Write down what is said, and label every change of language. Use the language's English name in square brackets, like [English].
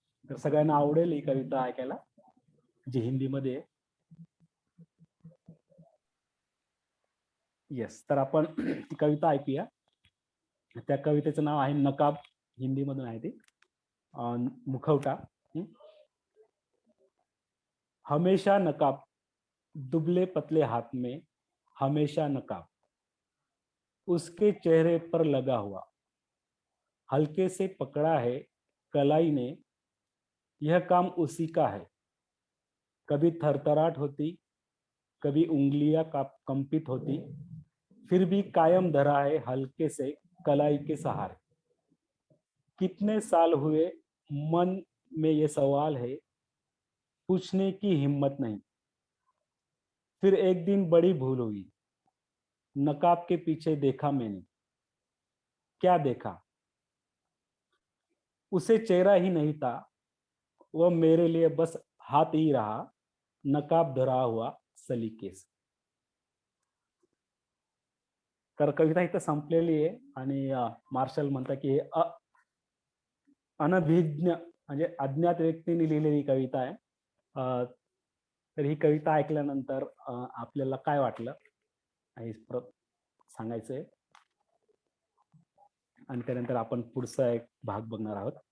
[Marathi] तर सगळ्यांना आवडेल ही कविता ऐकायला, जी हिंदीमध्ये आहे. येस, तर आपण ती कविता ऐकूया. त्या कवितेचं नाव आहे नकाब, हिंदीमधून आहे ती. मुखवटा. [Hindi] हमेशा नकाब, दुबले पतले हाथ में हमेशा नकाब, उसके चेहरे पर लगा हुआ, हल्के से पकड़ा है कलाई ने, यह काम उसी का है. कभी थरथराहट होती, कभी उंगलियां कंपित होती, फिर भी कायम धरा है हल्के से कलाई के सहारे. कितने साल हुए मन में ये सवाल है, पूछने की हिम्मत नहीं. फिर एक दिन बड़ी भूल हुई, नकाब के पीछे देखा मैंने. क्या देखा? उसे चेहरा ही नहीं था, वह मेरे लिए बस हाथ ही रहा, नकाब धरा हुआ सलीके से. [Marathi] तर कविता इथं संपलेली आहे आणि मार्शल म्हणतात की हे अनभिज्ञ म्हणजे अज्ञात व्यक्तीने लिहिलेली कविता आहे. तर ही कविता ऐकल्यानंतर आपल्याला काय वाटलं हे सांगायचंय आणि त्यानंतर आपण पुढचा एक भाग बघणार आहोत.